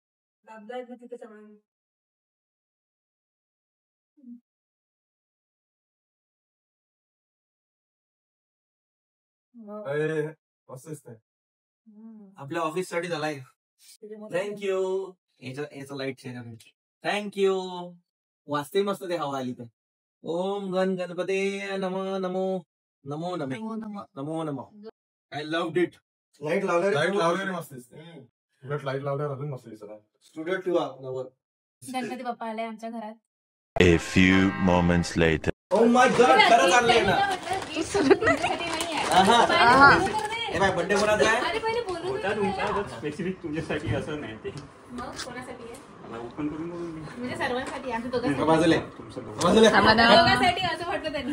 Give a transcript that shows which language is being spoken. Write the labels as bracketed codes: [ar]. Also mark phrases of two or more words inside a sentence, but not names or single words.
[mr] अरे मस्त दिसतंय. आपल्या ऑफिस साठी झालाय. थँक्यू. याचा [en] light change. [mr] थँक्यू. वाचते मस्त ते हवा आली तर. [sa] ओम गण गणपते नमो नमो नमो नमो नमो नमो. [en] I love it. Light [mr] लावल्यावर मस्त दिसते. उलट लाईट लावल्यावर अजून मस्त दिसत. स्टुडिओ ठेवा नवर. गणपती बाप्पा आले आमच्या घरात. [en] A few moments later. oh my god [mr] खरंच आणलंय ना. हे बाय बर्थडे कोणाचा आहे? अरे पहिले बोलू दे मला. स्पेसिफिक तुझ्यासाठी असं नाही ते मग कोणासाठी आहे? मला ओपन करून बघून मी म्हणजे सर्वांसाठी आमच्या दोघांसाठी. बाजूला आहे. तुमचं दोघं. बाजूला आहे. दोघांसाठी असं म्हटलं त्यांनी.